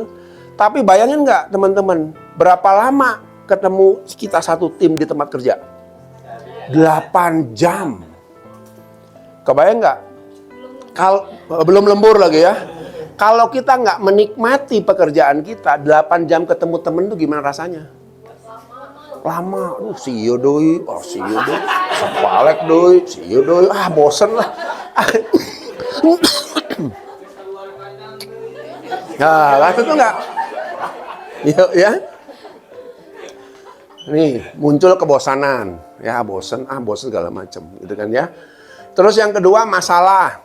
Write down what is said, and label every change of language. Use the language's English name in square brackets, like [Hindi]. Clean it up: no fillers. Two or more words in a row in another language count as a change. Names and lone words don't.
[Indonesian] Tapi bayangin nggak teman-teman, berapa lama ketemu kita satu tim di tempat kerja? 8 jam. Kebayang nggak? Belum lembur lagi ya. Kalau kita nggak menikmati pekerjaan kita, 8 jam ketemu temen tuh gimana rasanya? Lama. [English] See you doi. Oh, see you doi. [Indonesian] Sepalek doi. [English] See you [Indonesian] doi. Bosen lah. Nah, itu nggak? Ya. Nih, muncul kebosanan. Ya, bosen segala macam, gitu kan ya. Terus yang kedua, masalah.